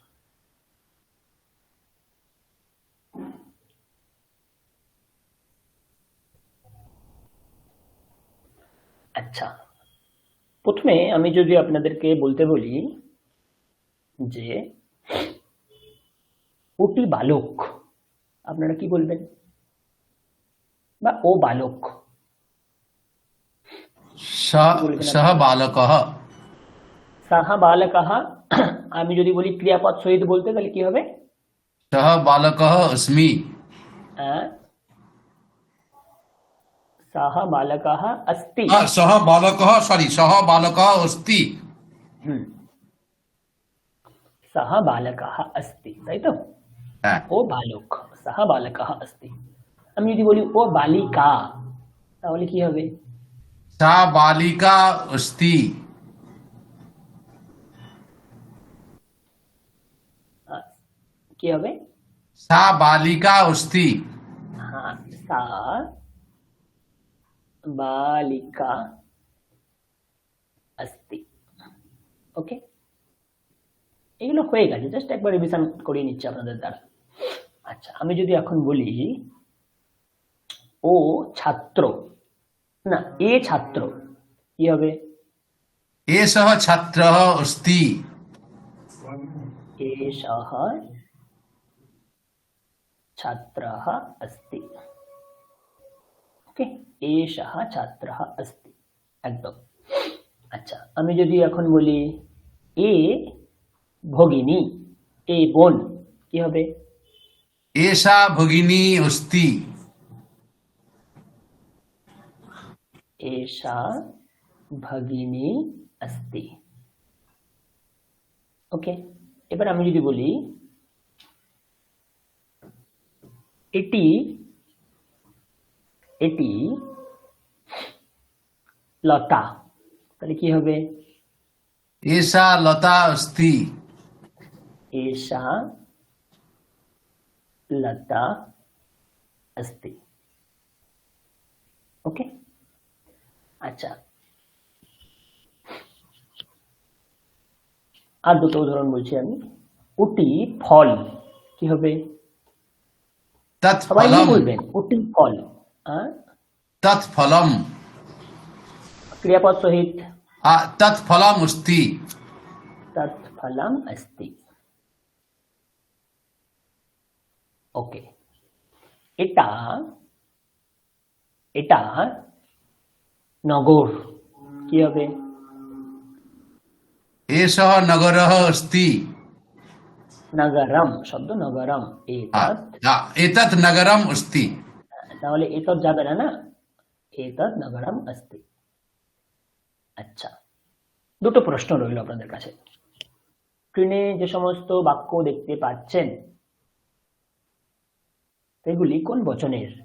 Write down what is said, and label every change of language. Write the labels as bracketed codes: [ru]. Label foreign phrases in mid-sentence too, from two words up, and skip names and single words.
[bn] আচ্ছা, প্রথমে আমি যদি আপনাদেরকে বলতে বলি যে ওটি বালক, আপনারা কি বলবেন? বা ও বালক, [sa] सः बालकः। সাহা বালকः। [bn] আমি যদি বলি ক্রিয়াপদ সহিত বলতে, তাহলে কি হবে? [sa] सः बालकः अस्मि। সাহা বালকः अस्ति। सः बालकः, सः बालकः अस्ति। সাহা বালকः अस्ति, [bn] তাই তো? হ্যাঁ, ও বালক, [sa] সাহা বালকः अस्ति। [bn] আমি যদি বলি ও বালিকা, তাহলে কি হবে? [sa] सा बालिका अस्ति। [bn] কি হবে? [sa] सा बालिका अस्ति। হ্যাঁ, সা বালিকা अस्ति। [bn] ওকে, এগুলো হয়ে গেছে, জাস্ট একবার রিভিশন করিয়ে নিচ্ছি আপনাদের দ্বারা। আচ্ছা, আমি যদি এখন বলি ও ছাত্র, না এ ছাত্র, কি হবে? [sa] एषः छात्रः अस्ति। एषः छात्रः अस्ति। ওকে, এষः ছাত্রः अस्ति, একদম। [bn] আচ্ছা, আমি যদি এখন বলি এ ভগিনী, এ বোন, কি হবে? [sa] एषा भगिनी अस्ति। एषा भगिनी अस्ति। [bn] ওকে, এবার আমি যদি বলি এটি এটি লতা, তাহলে কি হবে? [sa] एषा लता अस्ति। एषा लता अस्ति। [bn] ওকে, আচ্ছা, আর দুটো উদাহরণ বলছি আমি। ওটি ফল, কি হবে? সবাই [sa] तत्फलम्। [bn] বলবেন ওটি ফল। [sa] तत्फलम्। [bn] ক্রিয়াপদ সহিত [sa] तत्फलम् अस्ति। तत्फलम् अस्ति। [bn] ওকে, এটা এটা নগর, কি হবে? [sa] एषः नगरः अस्ति। নগরম, শব্দ নগরম, এতৎ। एतत् नगरम् अस्ति। [bn] তাহলে এতৎ যাবে না, না? [sa] এতৎ নগরম अस्ति। [bn] আচ্ছা, দুটো প্রশ্ন রইল আপনাদের কাছে। স্ক্রিনে যে সমস্ত বাক্য দেখতে পাচ্ছেন সেগুলি কোন বচনের?